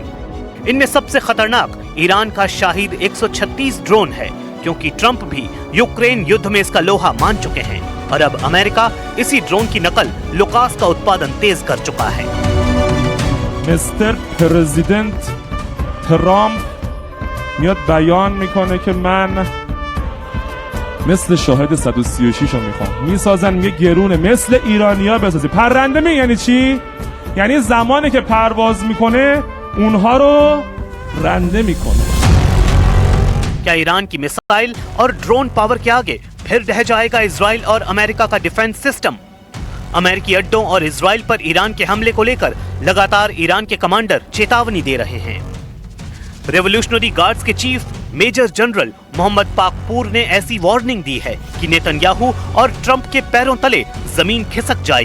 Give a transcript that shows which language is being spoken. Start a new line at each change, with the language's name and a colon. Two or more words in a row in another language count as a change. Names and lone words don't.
Hindi: इनमें सबसे खतरनाक ईरान का शाहिद 136 ड्रोन है, क्योंकि ट्रंप भी यूक्रेन युद्ध में इसका लोहा मान चुके हैं और अब अमेरिका इसी ड्रोन की नकल लुकास का उत्पादन तेज कर चुका है।
English: Mister President
Persian: ट्रम्प میاد بیان میکنه که من مثل شاهد 136 رو میخوام، میسازن یه گرونه مثل ایرانیا بسازی. پرنده می یعنی چی؟ یعنی زمانی که پرواز میکنه اونها رو رنده میکنه.
Hindi: क्या ईरान की मिसाइल और ड्रोन पावर के आगे फिर रह जाएगा इजराइल और अमेरिका का
English: defense system?
Hindi: अमेरिकी अड्डों और इजराइल पर ईरान के हमले को लेकर लगातार ईरान के कमांडर चेतावनी दे रहे हैं।
English: Revolutionary Guards
Hindi: के चीफ
English: Major General
Hindi: मोहम्मद पाकपूर ने ऐसी वार्निंग दी है कि नेतन्याहू और ट्रंप के पैरों तले जमीन खिसक जाएगी।